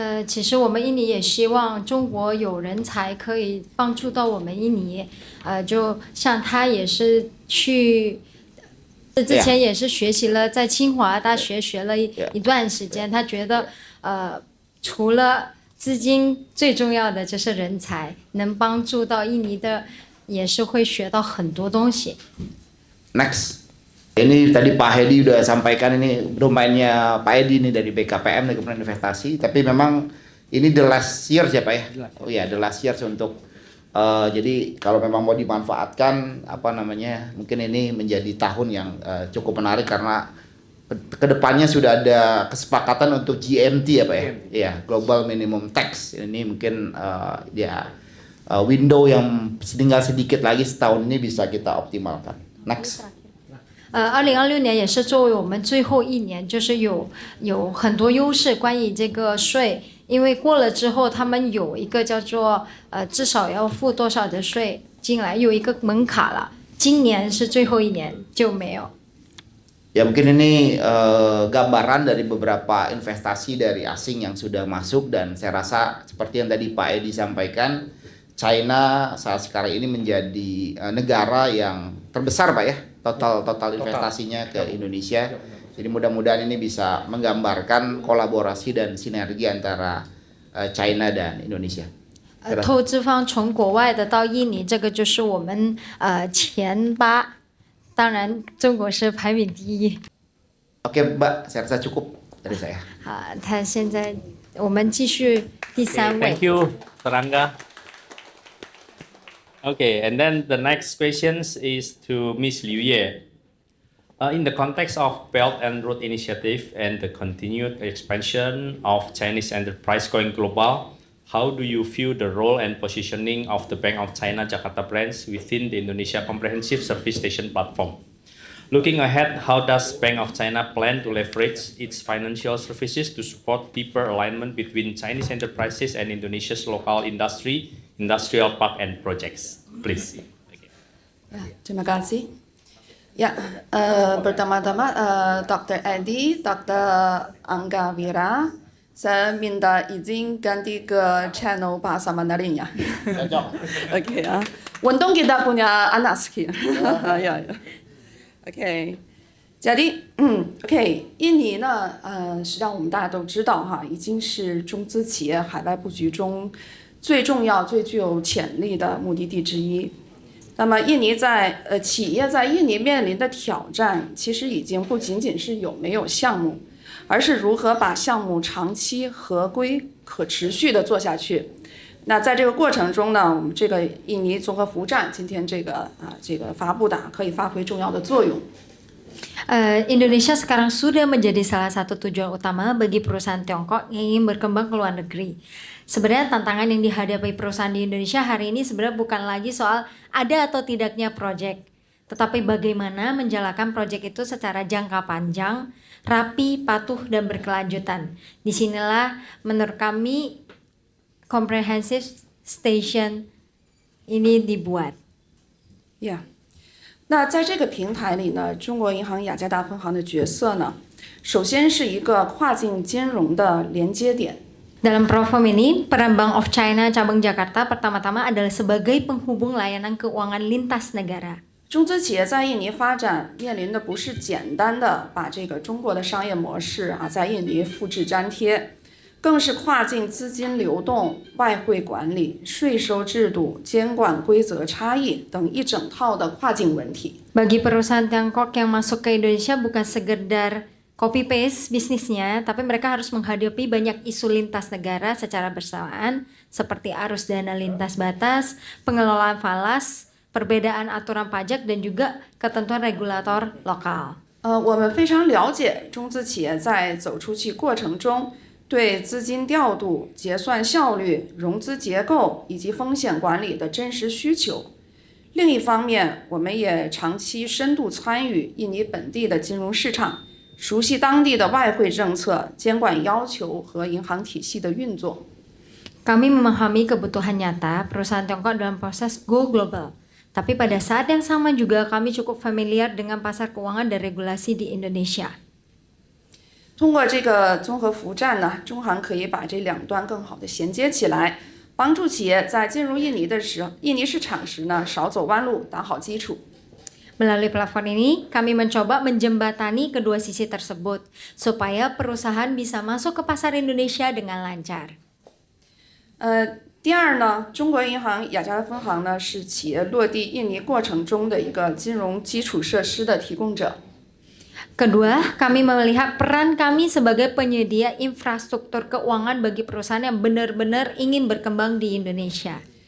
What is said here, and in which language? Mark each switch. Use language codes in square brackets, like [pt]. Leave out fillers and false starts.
[zh] 其实我们印尼也希望中国有人才可以帮助到我们印尼，就像他也是去之前也是学习了，在清华大学学了一段时间，他觉得除了资金最重要的就是人才，能帮助到印尼的也是会学到很多东西。 [id] Next, ini tadi Pak Hedi udah sampaikan, ini domainnya Pak Hedi ini dari BKPM, dari Kementerian Investasi, tapi memang ini [en] the last year [id] ya Pak ya? Oh ya, [en] the last year [id] untuk jadi kalau memang mau dimanfaatkan mungkin ini menjadi tahun yang cukup menarik karena kedepannya sudah ada kesepakatan untuk GMT ya Pak ya? Iya, Global Minimum Tax. Ini mungkin window yang tinggal sedikit lagi setahun ini bisa kita optimalkan. [en] Next. [zh] 2026年也是作为我们最后一年，就是有很多优势关于这个税，因为过了之后他们有一个叫做至少要付多少的税进来，有一个门槛了。今年是最后一年就没有。 [id] Ya mungkin ini gambaran dari beberapa investasi dari asing yang sudah masuk, dan saya rasa seperti yang tadi Pak Edi sampaikan, China saat sekarang ini menjadi negara yang terbesar Pak ya, total investasinya ke Indonesia. Jadi mudah-mudahan ini bisa menggambarkan kolaborasi dan sinergi antara China dan Indonesia. [zh] 投资方从国外的到印尼，这个就是我们前8，当然中国是排名第一。 [id] Oke Mbak, saya rasa cukup dari saya. [zh] 他现在我们继续第3位。 [en] Thank you, Terangga. Okay, and then the next question is to Ms. Liu Ye. In the context of Belt and Road Initiative and the continued expansion of Chinese enterprise going global, how do you view the role and positioning of the Bank of China Jakarta branch within the Indonesia Comprehensive Service Station platform? Looking ahead, how does Bank of China plan to leverage its financial services to support deeper alignment between Chinese enterprises and Indonesia's local industry, industrial park and projects? Please. [id] Ya, terima kasih. Ya, pertama-tama Dr. Edi, Dr. Angga Wira, saya minta izin ganti ke channel bahasa Mandarin ya. Oke ya. Untung kita punya anak skill. Ya. [zh] OK， [id] jadi [zh] OK， 印尼呢，实际上我们大家都知道哈，已经是中资企业海外布局中最重要、最具有潜力的目的地之一。那么，企业在印尼面临的挑战，其实已经不仅仅是有没有项目，而是如何把项目长期合规、可持续的做下去。那在这个过程中呢，我们这个印尼综合服务站今天这个发布的可以发挥重要的作用。 [id] Indonesia sekarang sudah menjadi salah satu tujuan utama bagi perusahaan Tiongkok yang ingin berkembang ke luar negeri. Sebenarnya tantangan yang dihadapi perusahaan di Indonesia hari ini sebenarnya bukan lagi soal ada atau tidaknya proyek, tetapi bagaimana menjalankan proyek itu secara jangka panjang, rapi, patuh, dan berkelanjutan. Disinilah menurut kami Comprehensive Station ini dibuat. [en] Yeah. [zh] 那在这个平台里呢，中国银行雅加达分行的角色呢，首先是一个跨境金融的连接点。 [id] Dalam platform ini, peran Bank of China cabang Jakarta pertama-tama adalah sebagai penghubung layanan keuangan lintas negara. [zh] 中资企业在印尼发展面临的不是简单的把这个中国的商业模式在印尼复制粘贴。更是跨境资金流动、外汇管理、税收制度、监管规则差异等一整套的跨境问题。 [id] Bagi perusahaan Tiongkok yang masuk ke Indonesia bukan sekedar copy paste bisnisnya, tapi mereka harus menghadapi banyak isu lintas negara secara bersamaan, seperti arus dana lintas batas, pengelolaan falas, perbedaan aturan pajak dan juga ketentuan regulator lokal. [zh] 我们非常了解中资企业在走出去过程中对资金调度、结算效率、融资结构以及风险管理的真实需求。另一方面，我们也长期深度参与印尼本地的金融市场，熟悉当地的外汇政策、监管要求和银行体系的运作。 [id] Kami memahami kebutuhan nyata perusahaan Tiongkok dalam proses go global. Tapi pada saat yang sama juga kami cukup familiar dengan pasar keuangan dan regulasi di Indonesia. [zh] 通过这个综合服务站呢，中行可以把这两端更好的衔接起来，帮助企业在进入印尼市场时呢，少走弯路，打好基础。 [id] Melalui platform ini, kami mencoba menjembatani kedua sisi tersebut supaya perusahaan bisa masuk ke pasar Indonesia dengan lancar. [zh] 第二呢，中国银行雅加达分行呢是企业落地印尼过程中的一个金融基础设施的提供者。 [id] Kedua, kami melihat peran kami sebagai penyedia infrastruktur keuangan bagi perusahaan yang benar-benar ingin berkembang di Indonesia.